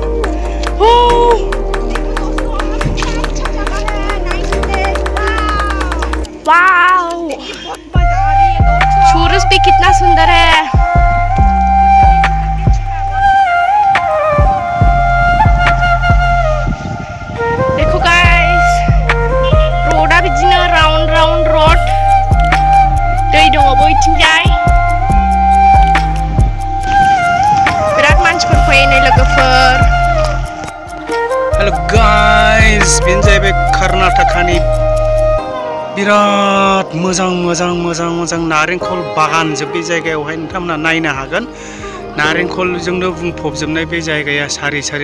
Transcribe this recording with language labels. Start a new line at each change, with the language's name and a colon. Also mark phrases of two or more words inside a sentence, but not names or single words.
Hindi: वाव सूरज भी कितना सुंदर है
Bodo: देखो गाइस रोडा बिदिनो राउंड रोड दै दङ बैथिंजाय बिराद मानसिफोर फैयो नै लोगोफोर
English: hello guys
Bodo: बेनो जाहैबाय कर्नाटकानि बिराद मोजां नारेंखल बागान जोब बे जायगायावहाय नोंथांमोना नायनो हागोन नारेंखलजोंनो बुंफबजोबनाय बे जायगाया सारि सारि